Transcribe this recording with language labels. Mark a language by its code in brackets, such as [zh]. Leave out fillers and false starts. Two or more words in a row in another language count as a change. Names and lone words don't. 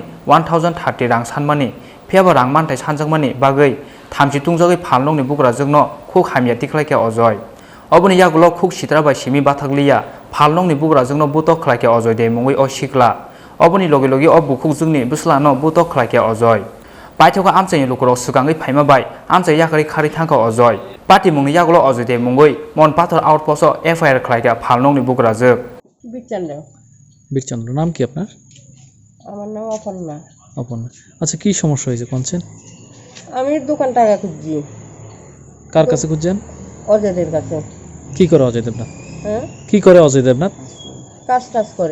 [trp] 1030 rang sanmani pheba rangmantai sanjakmani bagoi thamsi tungjagoi phalnokni bugra jogno khuk hamya tiklaike ojoi oboni yagulo khuk sitra bai simi bathakliya phalnokni bugra jogno butok khlaike ojoi de mongoi o sikla oboni logi logi o bukhuk jogni buslano butok khlaike ojoi paithoka amchai lukurok sukangai phaima bai amchai yakari khari thangka ojoi pati mungni yagulo ojoi de mongoi mon pathor outpost FIR khlaike phalnokni bugra jog [bn] বীরচন্দ্র নাম কি আপনার? আমার নাম অপর্ণা। অপর্ণা। আচ্ছা কি সমস্যা হয়েছে কোনছেন? আমি দোকান টাকা খুঁজছি। কার কাছে খুঁজছেন? অজয়দের কাছে। কি করে অজয় দেবনাথ? হ্যাঁ? কি করে অজয় দেবনাথ? কাজ করে।